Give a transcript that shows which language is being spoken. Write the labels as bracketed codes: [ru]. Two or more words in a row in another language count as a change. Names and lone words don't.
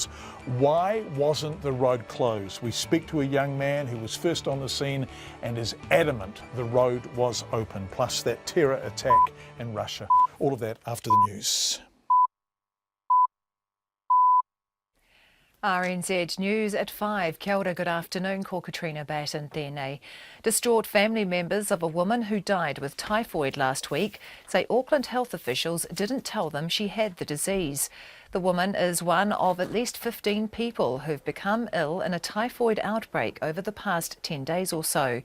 [en] Why wasn't the road closed? We speak to a young man who was first on the scene and is adamant the road was open, plus that terror attack in Russia. All of that after the news. RNZ News at 5. [mi] Kia ora, [en] good afternoon, [mi] ko Katrina Batten tēnei. [en] Distraught family members of a woman who died with typhoid last week say Auckland health officials didn't tell them she had the disease. The woman is one of at least 15 people who've become ill in a typhoid outbreak over the past 10 days or so.